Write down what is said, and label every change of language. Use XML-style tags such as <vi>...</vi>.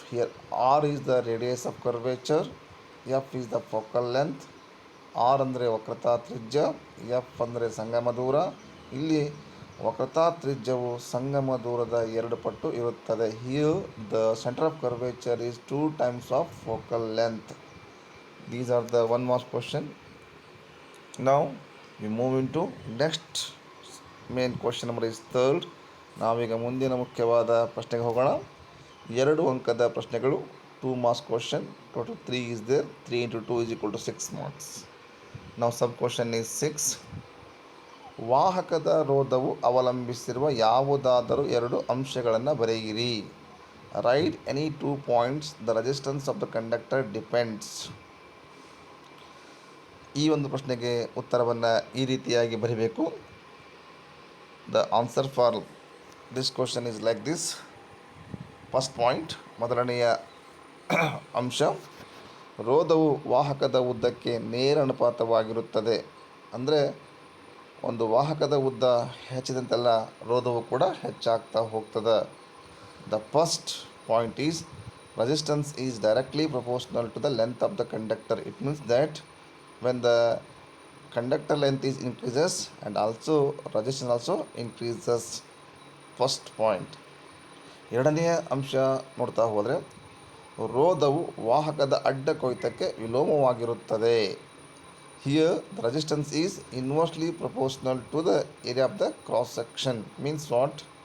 <en>Here R is the radius of curvature, f is the focal length.</en> <kn>R ಅಂದರೆ ವಕ್ರತಾ ತ್ರಿಜ್ಯ, f ಅಂದರೆ ಸಂಗಮ ದೂರ. ಇಲ್ಲಿ ವಕ್ರತಾ ತ್ರಿಜ್ಯವು ಸಂಗಮ ದೂರದ 2 ಪಟ್ಟು ಇರುತ್ತದೆ.</kn> <en>Here the center of curvature is 2 times of focal length. These are the 1 mark question. Now we move into next main question number is 3rd.</en> <kn>ನಾವೀಗ ಮುಂದಿನ ಮುಖ್ಯವಾದ ಪ್ರಶ್ನೆಗೆ ಹೋಗೋಣ. 2 ಅಂಕದ ಪ್ರಶ್ನೆಗಳು,</kn> <en>2 marks question. Total 3 is there. 3 into 2 is equal to 6 marks. Now sub question is 6.</en> <kn>ವಾಹಕದ ರೋಧವು ಅವಲಂಬಿಸಿರುವ ಯಾವುದಾದರೂ ಎರಡು ಅಂಶಗಳನ್ನು ಬರೆಯಿರಿ.</kn> <en>Write any 2 points the resistance of the conductor depends.</en> <kn>ಈ ಒಂದು ಪ್ರಶ್ನೆಗೆ ಉತ್ತರವನ್ನು ಈ ರೀತಿಯಾಗಿ ಬರೀಬೇಕು.</kn> <en>The answer for this question is like this. First point,</en> <kn>ಮೊದಲನೆಯ ಅಂಶ, ರೋಧವು ವಾಹಕದ ಉದ್ದಕ್ಕೆ ನೇರ ಅನುಪಾತವಾಗಿರುತ್ತದೆ. ಅಂದರೆ ಒಂದು ವಾಹಕದ ಉದ್ದ ಹೆಚ್ಚಿದಂತೆಲ್ಲ ರೋಧವು ಕೂಡ ಹೆಚ್ಚಾಗ್ತಾ ಹೋಗ್ತದೆ.</kn> <en>The first point is resistance is directly proportional to the length of the conductor. It means that when the conductor length is increases and also resistance also increases. First point.</en> <kn>ಎರಡನೆಯ ಅಂಶ ನೋಡ್ತಾ ಹೋದರೆ, ರೋಧವು ವಾಹಕದ ಅಡ್ಡ ಕೊಯ್ತಕ್ಕೆ ವಿಲೋಮವಾಗಿರುತ್ತದೆ.</kn> <en>Here the resistance is inversely proportional to the area of the cross section. Means what?</en>